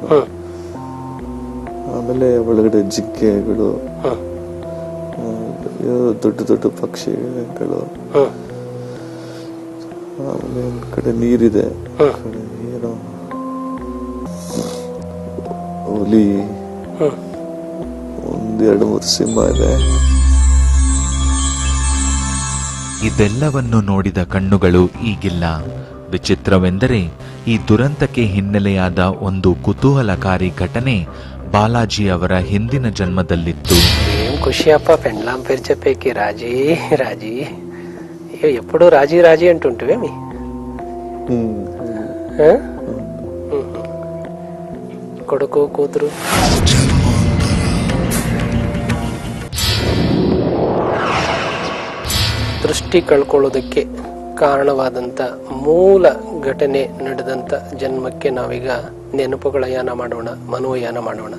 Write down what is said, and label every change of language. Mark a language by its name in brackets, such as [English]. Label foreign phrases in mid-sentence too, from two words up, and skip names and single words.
[Kannada] ಆಮೇಲೆ ಒಳಗಡೆ ಜಿಂಕೆಗಳು, ದೊಡ್ಡ ದೊಡ್ಡ ಪಕ್ಷಿಗಳು, ಆಮೇಲೆ ಒಂದ್ ಕಡೆ ನೀರಿದೆ, ಏನೋ ಹುಲಿ, 1-2-3 ಸಿಂಹ ಇದೆ. ಇದೆಲ್ಲವನ್ನು ನೋಡಿದ ಕಣ್ಣುಗಳು ಈಗಿಲ್ಲ. ವಿಚಿತ್ರವೆಂದರೆ ಈ ದುರಂತಕ್ಕೆ ಹಿನ್ನೆಲೆಯಾದ ಒಂದು ಕುತೂಹಲಕಾರಿ ಘಟನೆ ಬಾಲಾಜಿ ಅವರ ಹಿಂದಿನ ಜನ್ಮದಲ್ಲಿತ್ತು. [Telugu] ఏం ఖుషి అప్ప పెండ్లాం పేరు చెప్పేకి రాజీ రాజీ ఎప్పుడు రాజీ రాజీ అంటుంటివేమి? కొడుకు కూతురు [Kannada] ದೃಷ್ಟಿ ಕಳ್ಕೊಳ್ಳೋದಕ್ಕೆ ಕಾರಣವಾದಂಥ ಮೂಲ ಘಟನೆ ನಡೆದಂಥ ಜನ್ಮಕ್ಕೆ ನಾವೀಗ ನೆನಪುಗಳ ಯಾನ ಮಾಡೋಣ, ಮನೋಯಾನ ಮಾಡೋಣ.